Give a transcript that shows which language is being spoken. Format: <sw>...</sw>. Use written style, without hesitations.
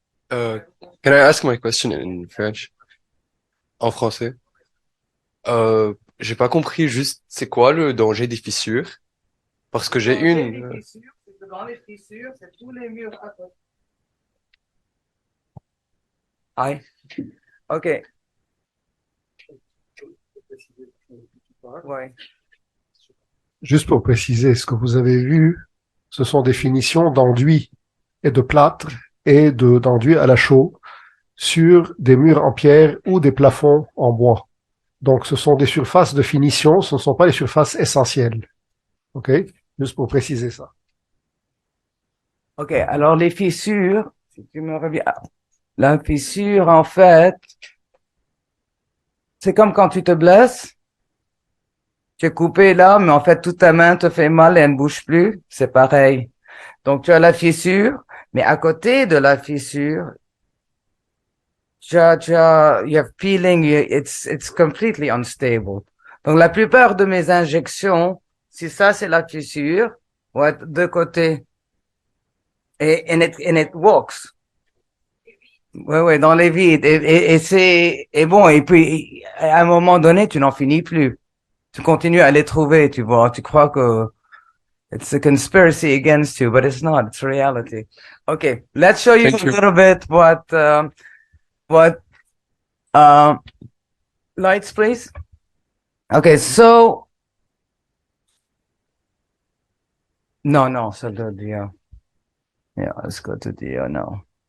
<en>Can I ask my question in French?</en> <fr>En français? J'ai pas compris juste c'est quoi le danger des fissures? Parce que j'ai une. Dans les fissures, c'est tous les murs à côté.</fr> <en>Hi. OK.</en> <fr>Ouais. Juste pour préciser, ce que vous avez vu, ce sont des finitions d'enduit et de plâtre et d'enduit à la chaux sur des murs en pierre ou des plafonds en bois. Donc, ce sont des surfaces de finition, ce ne sont pas les surfaces essentielles. OK? Juste pour préciser ça. OK, alors les fissures, si tu me reviens, la fissure, en fait, c'est comme quand tu te blesses, tu es coupé là, mais en fait, toute ta main te fait mal et elle ne bouge plus, c'est pareil. Donc, tu as la fissure, mais à côté de la fissure, you have peeling, it's completely unstable. Donc, la plupart de mes injections, si ça, c'est la fissure, vont être de côté. And it walks. Ouais, dans les vides. Et bon, et puis, à un moment donné, tu n'en finis plus. Tu continues à les trouver, tu vois.</fr> <en>Tu crois que it's a conspiracy against you, but it's not. It's reality. Okay, let's show you a little bit what lights, please. Okay, so no, so the yeah, let's go to the no.</en>